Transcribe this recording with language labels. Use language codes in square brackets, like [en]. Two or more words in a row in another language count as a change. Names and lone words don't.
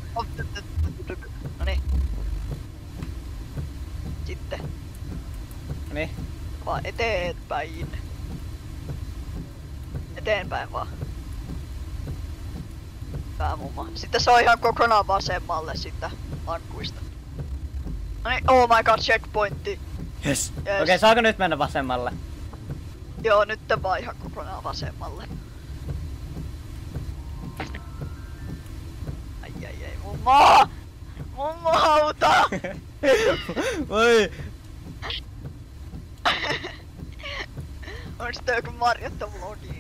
[fi] Noniin. Sitten. Niin. Vaan eteenpäin. Eteenpäin vaan. Hyvä mummo. Sitten se on ihan kokonaan vasemmalle sitä lankkuista. No niin, [en] oh my god, checkpointti. Yes. Yes. [fi] Okei, saako nyt mennä vasemmalle? Joo, nyt vaan ihan kokonaan vasemmalle. Ai, mummo! Mummo auta! Voi! Onks tää joku Marjatta vlogi?